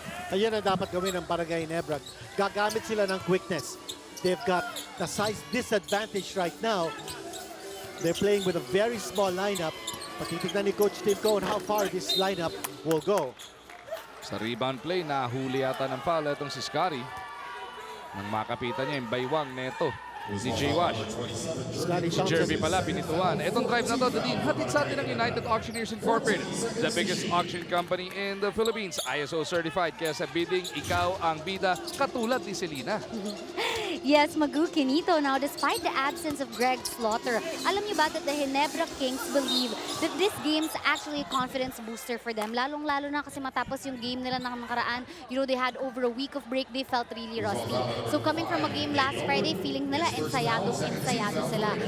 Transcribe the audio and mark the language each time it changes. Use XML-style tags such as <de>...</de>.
<tl>Ayan ang dapat gawin ng Barangay Ginebra. Gagamit sila ng quickness.</tl> <en>They've got the size disadvantage right now. They're playing with a very small lineup.</en> <tl>Patitignan ni</tl> <en>Coach Tim Cone how far this lineup will go.</en> <tl>Sa rebound play, nahuli yata ng foul itong si Scotty. Nang makapitan niya yung baywang neto si Jay Wash. Si Jervy pala, pinituan. Itong drive na to, Dadin, hatid sa atin ng United Auctioneers Incorporated,</tl> <en>the biggest auction company in the Philippines.</en> <tl>ISO certified, kaya sa bidding, ikaw ang bida, katulad ni Selena.</tl> <en>Yes, Magu Quinito. Now, despite the absence of Greg Slaughter,</en> <tl>alam niyo ba</tl> <en>that the Ginebra Kings believe that this game's actually a confidence booster for them. Lalong-lalo na kasi matapos yung game nila nakaraan, you know, they had over a week of break, they felt really rusty. So coming from a game last Friday, feeling</en> <tl>nila ensayado sila.</tl>